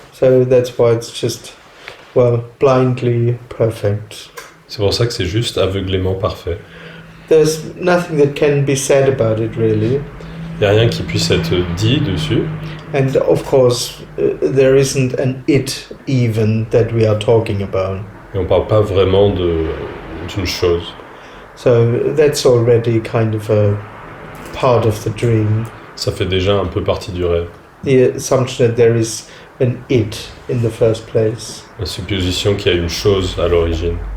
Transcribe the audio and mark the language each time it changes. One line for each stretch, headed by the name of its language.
English: So that's why it's just, well, blindly perfect.
French: C'est pour ça que c'est juste aveuglément parfait.
English: There's nothing that can be said about it, really.
French: Il n'y a rien qui puisse être dit dessus.
English: And of course, there isn't an it even that we are talking about.
French: Et on ne parle pas vraiment d'une chose.
English: So that's already kind of a part of the dream.
French: Ça fait déjà un peu partie du rêve.
English: The assumption that there is an it in the first place.
French: La supposition qu'il y a une chose à l'origine.